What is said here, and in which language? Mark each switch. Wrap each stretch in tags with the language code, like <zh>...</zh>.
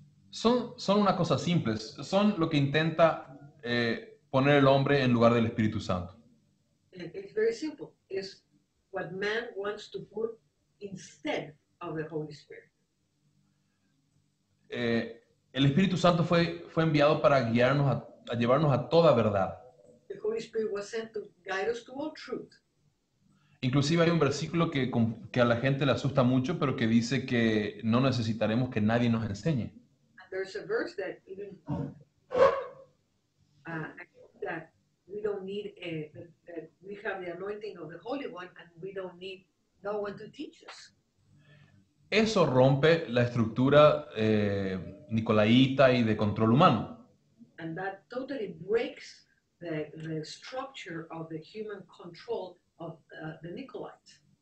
<es>son una cosa simples, son lo que intenta poner el hombre en lugar del Espíritu Santo.</es> <en>and it's very simple. It's what man wants to put instead of the Holy Spirit.</en> <es>El Espíritu Santo fue enviado para guiarnos, a llevarnos a toda verdad.</es> <en>The Holy Spirit was sent to guide us to all truth.</en> <es>Inclusive hay un versículo que a la gente le asusta mucho, pero que dice que no necesitaremos que nadie nos enseñe.</es> <en>And there's a verse that even that we don't need that we have the anointing of the Holy One and we don't need no one to teach us.</en> <es>Eso rompe la estructura nicolaíta y de control humano.</es> <en>And that totally breaks the structure of the human control of the Nicolaites.</en>